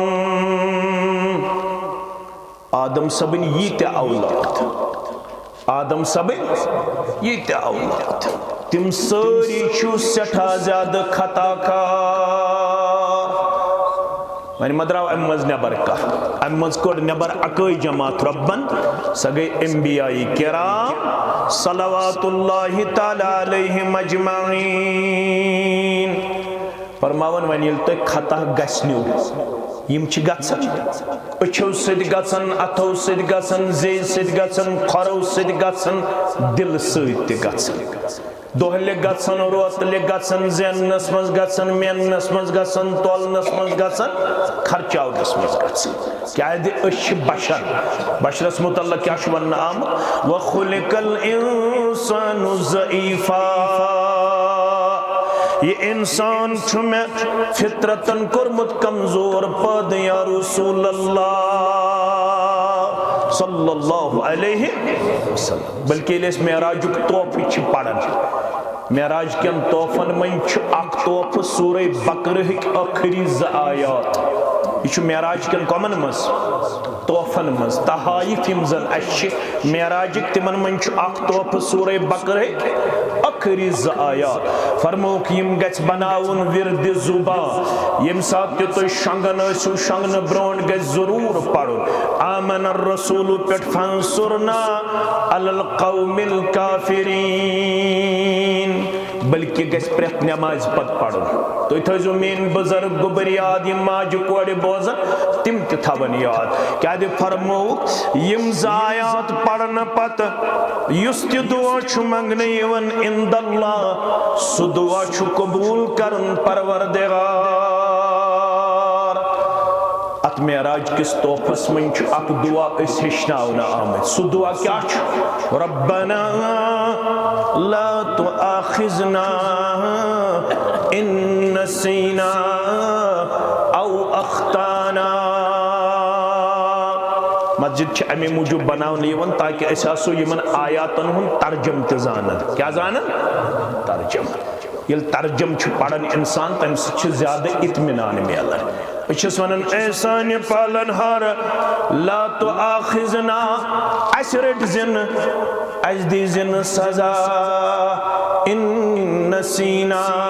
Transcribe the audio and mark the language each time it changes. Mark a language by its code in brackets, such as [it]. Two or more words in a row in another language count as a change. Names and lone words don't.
[ks] آدم سبن یہ تے اولاد آدم سبن یہ تے اولاد تم ساری چھو سٹھا زیادہ خطا کار یعنی مدراو امز نبر کا امز کوڑ نبر اکوئی جماعت ربن سگئی انبیاء کرام [ar] صلوات اللہ تعالی علیہم اجمعین [ks] فرماون ونیل تو خطا گسنیو یم چھ گژھان اچھو سۭتۍ گژھان اتھو سۭتۍ گژھان زیٚیہِ سۭتۍ گژھان کھۄرو سۭتۍ گژھان دل سۭتۍ تہِ گژھان دۄہلہِ گژھان روتلہِ گژھان زیننس منٛز گژھان میننس منٛز گژھان تولنس منٛز گژھان خرچاونس منٛز گژھان کیازِ أسۍ چھِ بشر بشرس متعلق کیاہ چھُ وننہٕ آمُت [ar] وخلق الانسان ضعیفا [ks] یہ انسان چھُ مےٚ فطرتن کوٚرمُت کمزور پٲدٕ یا رسول اللہ [ar] صلی اللہ علیہ وسلم [ks] بلکہ ییٚلہِ أسۍ معراجُک طوفہٕ چھِ پران معراج کٮ۪ن طوفن منٛز چھُ اکھ طوفہٕ سورہ بقرہٕکۍ ٲخری 2 آیات یہ چھُ معراج کٮ۪ن کۄمن منٛز طوفن منٛز تحائف یم زن اَسہِ چھِ معراجٕکۍ تِمن منٛز چھُ اکھ طوفہٕ سورہ بقرہٕکۍ ٲخری 2 آیات فرموک یم گژھِ بناوُن ورد زبان یم ساتہٕ تہِ تُہۍ شۄنگان ٲسِو شۄنگنہٕ برونٛٹھ گژھِ ضروٗر پرُن [ar] آمن الرسول [ks] پٮ۪ٹھ [ar] فانصرنا علی القوم [ks] الکافرین بلکہ گژھِ پرٛٮ۪تھ نمازِ پتہٕ پرُن تُہۍ تھٲیزیو میٲنۍ بُزرگ گوٚبر یاد یم ماجہِ کورِ بوزن تِم تہِ تھاون یاد کیازِ فرموک یم 2 آیات پرنہٕ پتہٕ یُس تہِ دعا چھُ منگنہٕ یِوان [ar] عند اللہ [ks] سُہ دعا چھُ قبوٗل کرن پروردگار ات معراج کس طوفس من چھُ اکھ دعا أسۍ ہیٚچھناونہٕ آمٕتۍ سُہ دعا کیاہ چھُ [ar] ربنا لا تؤاخذنا ان نسینا او اخطانا [ks] مسجد چھِ امی موجوب بناونہٕ یِوان تاکہ أسۍ آسو یمن آیاتن ہُنٛد ترجم تہِ زانن کیاہ زانن ترجم ییٚلہِ ترجم چھُ پران انسان تمہِ سۭتۍ چھُ زیادٕ اطمینان میلان بہٕ چھُس ونان اے سانہِ پالن ہار [ar] لا تؤاخذنا [ks] اسہِ رٔٹۍ زِنہٕ اسہِ دی زِنہٕ سزا [ar] ان نسینا